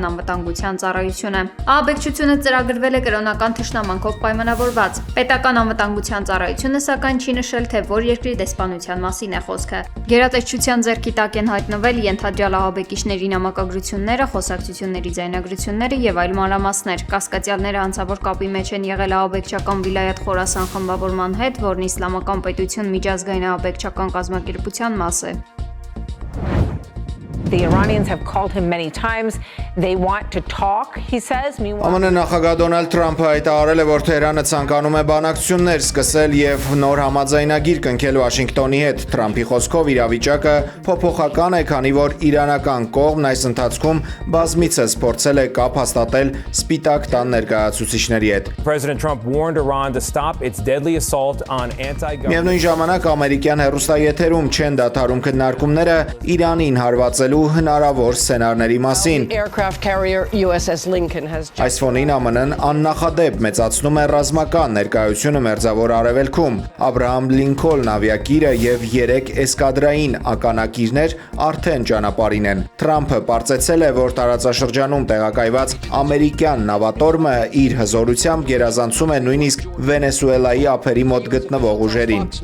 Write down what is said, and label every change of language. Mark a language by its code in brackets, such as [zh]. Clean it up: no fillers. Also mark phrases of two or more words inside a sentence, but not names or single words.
[hy] անվտանգության ծառայությունը։ Ահաբեկչությունը ծրագրվել է կրոնական թշնամանքով պայմանավորված։ Պետական անվտանգության ծառայությունը սակայն չի նշել, թե որ երկրի դեսպանության մասին է խոսքը։ Գերատեսչության ձեռքի տակ են հայտնվել ենթադրյալ ահաբեկիչների նամակագրությունները, խոսակցությունների ձայնագրությունները եւ այլ մանրամասներ։ Կասկածյալները անձավոր կապի մեջ են եղել ահաբեկչական Վիլայեթ Խորասան խմբավորման հետ, որն իսլամական պետություն միջազգային ահաբեկչական կազմակերպության մաս է։ [en] The Iranians have called him many times. They want to talk, he says. [hy] ԱՄՆ նախագահ Դոնալդ Թրամփը հայտարարել է, որ Թեհրանը ցանկանում է բանակցություններ սկսել եւ նոր համաձայնագիր կնքել Վաշինգտոնի հետ։ Թրամփի խոսքով իրավիճակը փոփոխական է, քանի որ իրանական կողմն այս ընթացքում բազմիցս փորձել է կապ հաստատել Սպիտակ տան ներկայացուցիչների հետ։ [en] President Trump warned Iran to stop its deadly assault on anti-government. [hy] Միևնույն ժամանակ ամերիկյան հեռուստաեթերում չեն դադարում քննարկումները Իրանին հարվածելու հնարավոր սցենարների մասին։ Այս ֆոնին ԱՄՆ-ն աննախադեպ մեծացնում է ռազմական ներկայությունը Մերձավոր Արևելքում։ Աբրահամ Լինքոլն ավիակիրը եւ 3 էսկադրային ականակիրներ արդեն ճանապարհին են։ Թրամփը պարզեցել է, որ տարածաշրջանում տեղակայված ամերիկյան նավատորմը իր հզորությամբ գերազանցում է նույնիսկ Վենեսուելայի ափերի մոտ գտնվող ուժերին։